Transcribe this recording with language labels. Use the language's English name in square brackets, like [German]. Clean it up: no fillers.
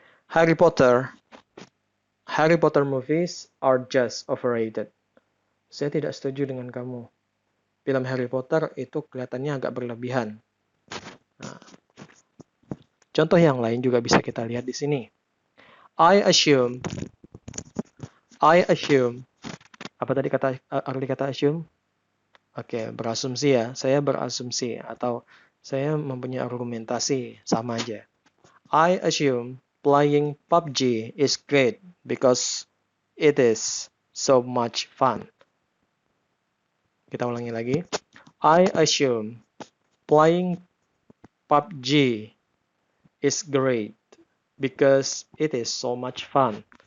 [English] Harry Potter movies are just overrated. [Indonesian] Saya tidak setuju dengan kamu. Film Harry Potter itu kelihatannya agak berlebihan. Nah, Contoh yang lain juga bisa kita lihat di sini. [English] I assume. I assume. [Indonesian] Apa tadi arti kata assume? Oke, berasumsi ya. Saya berasumsi atau saya mempunyai argumentasi, sama aja. [English] I assume playing PUBG is great because it is so much fun. [Indonesian] Kita ulangi lagi. [English] I assume playing PUBG is great because it is so much fun.